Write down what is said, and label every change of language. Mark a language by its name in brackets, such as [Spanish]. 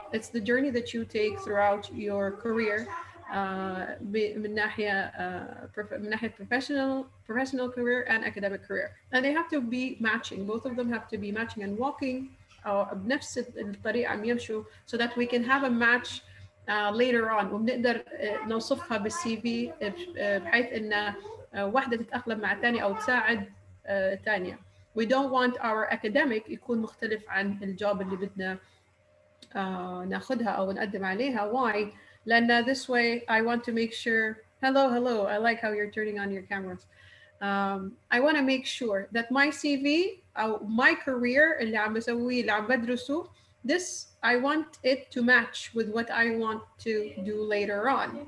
[English] It's the journey that you take throughout your career, [Arabic] من ناحية [English] professional career and academic career, and they have to be matching. Both of them have to be matching and walking [Arabic] بنفس الطريقة عم يمشوا, [English] so that we can have a match later on, [Arabic] وبنقدر نوصفها بالسي في بحيث ان واحدة تتأقلم مع الثانية او تساعد الثانية. [English] We don't want our academic [Arabic] يكون مختلف عن الجوب اللي بدنا ناخدها او نقدم عليها. [English] Why? لأن this way I want to make sure, hello, I like how you're turning on your cameras. I want to make sure that my CV أو my career [Arabic] اللي عم بسويه اللي عم بدرسه, [English] this I want it to match with what I want to do later on.